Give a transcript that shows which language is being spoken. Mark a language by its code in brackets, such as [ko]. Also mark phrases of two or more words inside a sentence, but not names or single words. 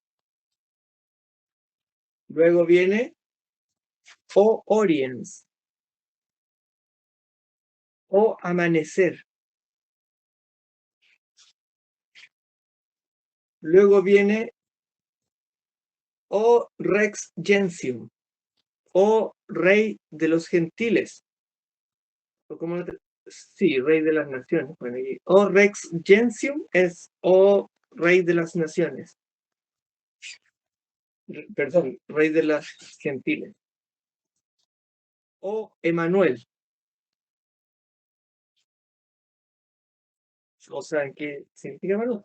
[es] Luego viene [la] O oriens. [es] O amanecer. Luego viene [la] O rex gentium. [es] O rey de los gentiles. O como sí, rey de las naciones. [la] Bueno, O rex gentium es O rey de las naciones. [es] Perdón, rey de las gentiles. O Emanuel. O sea, ¿qué significa Emanuel?